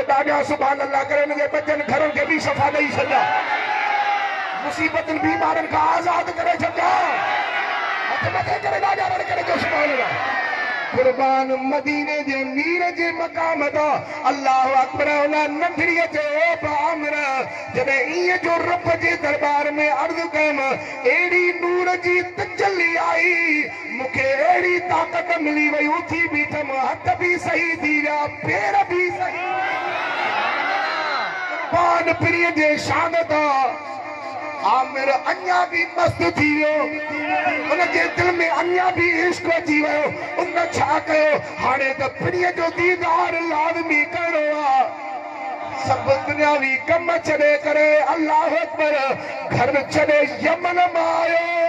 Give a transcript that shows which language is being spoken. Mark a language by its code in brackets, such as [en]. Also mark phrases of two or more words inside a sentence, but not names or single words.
[sd] ॾाढा [ar] سبحان الله [sd] करे हुनजे बचनि घरनि खे बि शफ़ा ॾेई छॾिया मुसीबतुनि बीमारनि खां आज़ाद करे छॾिया हथ मथे करे ॾाढा रण करे जो [ar] سبحان الله [sd] कुर्बान मदीने जे मीर जे मकाम दा [ar] الله أكبر [sd] उला नंढड़ीअ चयो बामर जॾहिं ईअं जो रब जे दरबार में अर्ज़ कयम एड़ी नूर जी तजल्ली आई मूंखे एड़ी ताक़त मिली वई उथी बीठम हथ भी सही थी विया पैर भी सही कुर्बान पीरीअ जे शान दा आमिर अन्या भी मस्त थी वियो उनके दिल में अन्या भी इश्क अची वियो उन छा कयो हाणे त पीरीअ जो दीदार लाज़मी करणो आहे सब दुनियावी कम छॾे करे [ar] الله أكبر [sd] घर छॾे यमन मां आयो